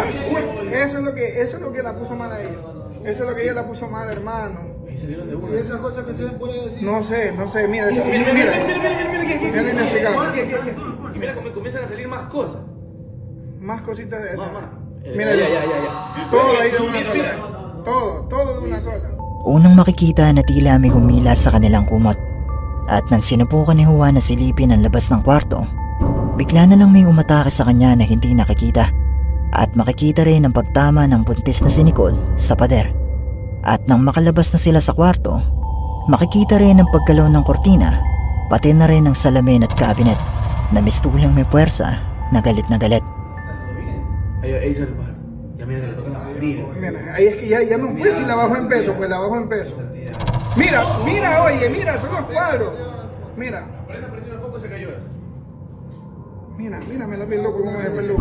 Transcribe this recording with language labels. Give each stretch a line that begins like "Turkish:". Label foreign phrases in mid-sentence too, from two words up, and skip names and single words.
Spanish: Eso es lo que la puso mal a ella. Eso es lo que ella la puso mal, hermano. ¿Y esas cosas que se ven por ahí así? No sé, mira. Mira, Mira, es inexplicable. Y mira cómo comienzan a salir más cosas. Más cositas de esas. Más. Mira, Ya. todo ahí de una sola. Todo de una sola.
Filipino: Unang makikita na tila may humila sa kanilang kumot. At nang sinubukan ni Juan na silipin ang labas ng kwarto, bigla na lang may umatake sa kanya na hindi nakikita. At makikita rin ang pagtama ng buntis na si Nicole sa pader. At nang makalabas na sila sa kwarto, makikita rin ang paggalaw ng kortina, pati na rin ang salamin at cabinet na mistulang may puwersa na galit na galit.
Spanish: Ahí sale el pájaro. Ya mira que le toca la batería. Mira, ahí es que ya no puede si la bajo en peso, pues la bajo en peso. Mira, oye, mira, son los cuadros. Mira. Prendió el foco, se cayó eso. Mira, me la vi loco como me peluco.